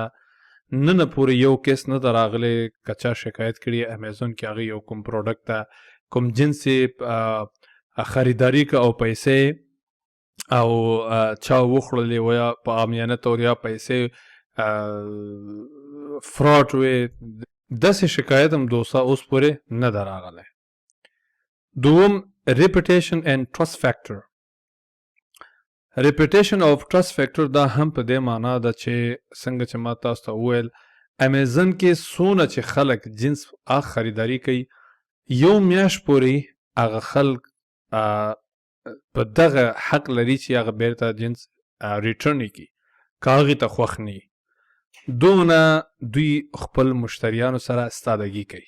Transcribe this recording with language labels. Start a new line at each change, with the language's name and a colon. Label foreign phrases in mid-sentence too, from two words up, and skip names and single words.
Pashto: نن پورې یو کیس نه راغلی کچا شکایت کړي امیزون کې هغه یو کوم پروډکټ ته کوم جنس خریداری کا او پیسې او چا وخړلې ویا په عامیانه تور یا پیسې فراډ وي داسې شکایت هم دوستا اوس پورې نه راغلی.
English: دوم reputation and trust factor. reputation of trust factor
Pashto: دا هم په دې معنا ده چې څنګه چې ما تاسو ته وویل امیزون کې څونه چې خلک جنس خریداری کوي یو میاشت پورې هغه خلک په دغه حق لري چې هغه بیرته جنس ریټرن کړي که هغې ته خوښ نه دونه دوی خپل مشتریانو سره استادګي کوي.